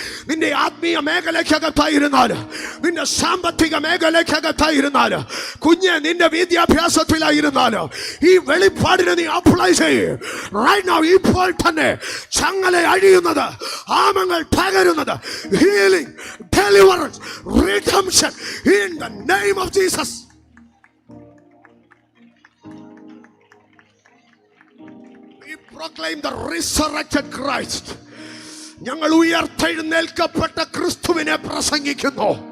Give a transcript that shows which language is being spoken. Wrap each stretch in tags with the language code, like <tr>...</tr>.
<ml>നിന്റെ ആത്മീയ മേഖലയ്ക്കകത്തായിരുന്നാല്, നിന്റെ സാമ്പത്തിക മേഖലയ്ക്കകത്തായിരുന്നാല്, കുഞ്ഞ് നിന്റെ വിദ്യാഭ്യാസത്തിലായിരുന്നാലോ ഈ വെളിപ്പാടിനെ നീ അപ്ലൈ ചെയ്യ്.</ml> <en>Right now,</en> <ml>ഇപ്പോൾ തന്നെ ചങ്ങല അഴിയുന്നത്, ആമങ്ങൾ പകരുന്നത്, healing, deliverance, redemption</ml> <en>in the name of Jesus. We proclaim the resurrected Christ.</en> <ml>ഞങ്ങൾ ഉയർത്തെഴുന്നേൽക്കപ്പെട്ട ക്രിസ്തുവിനെ പ്രസംഗിക്കുന്നു.</ml>